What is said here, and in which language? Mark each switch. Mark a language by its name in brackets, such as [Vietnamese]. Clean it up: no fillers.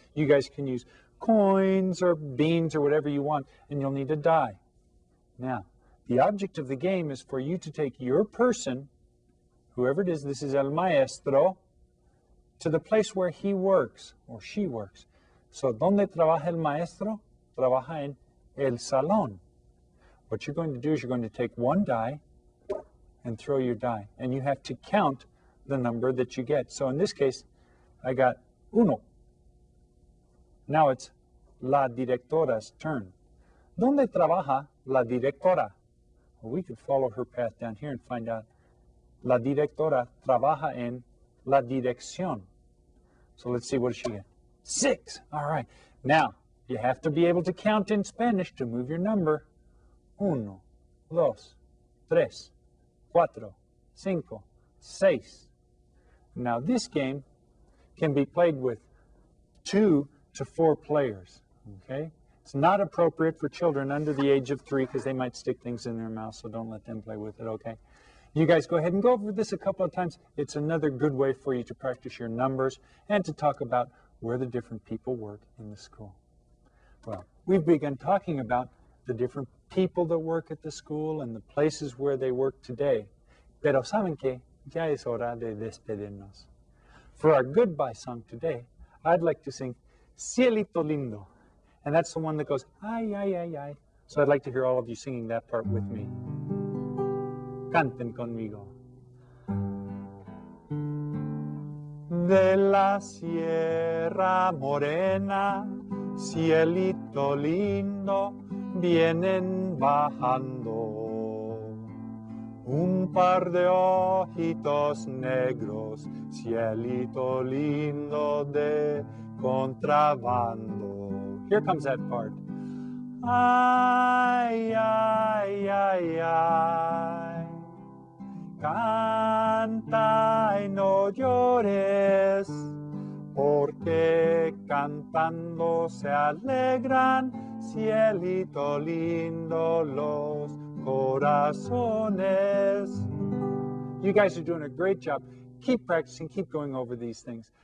[English] You guys can use coins or beans or whatever you want, and you'll need a die. Now, the object of the game is for you to take your person, whoever it is, this is [Spanish] el maestro, [English] to the place where he works or she works. [Spanish] So, ¿dónde trabaja el maestro? Trabaja en el salón. [English] What you're going to do is you're going to take one die and throw your die, and you have to count the number that you get. So in this case, I got uno. Now it's la directora's turn. [Spanish] ¿Dónde trabaja la directora? [English] Well, we could follow her path down here and find out. [Spanish] La directora trabaja en la dirección. [English] So let's see, what does she get? 6. All right. Now, you have to be able to count in Spanish to move your number. 1, 2, 3, 4, 5, 6. Now, this game can be played with 2 to 4 players, okay? It's not appropriate for children under the age of 3 because they might stick things in their mouth, so don't let them play with it, okay? You guys go ahead and go over this a couple of times. It's another good way for you to practice your numbers and to talk about where the different people work in the school. Well, we've begun talking about the different people that work at the school and the places where they work today. [Spanish] Pero saben que ya es hora de despedirnos. [English] For our goodbye song today, I'd like to sing Cielito Lindo. And that's the one that goes, ay, ay, ay, ay. So I'd like to hear all of you singing that part with me. [Spanish] Canten conmigo. De la Sierra Morena, cielito lindo, vienen bajando. Un par de ojitos negros, cielito lindo de contrabando. [English] Here comes that part. [Spanish] Ay, ay, ay, ay. Canta y no llores, porque cantando se alegran, cielito lindo, los corazones. [English] You guys are doing a great job. Keep practicing, keep going over these things.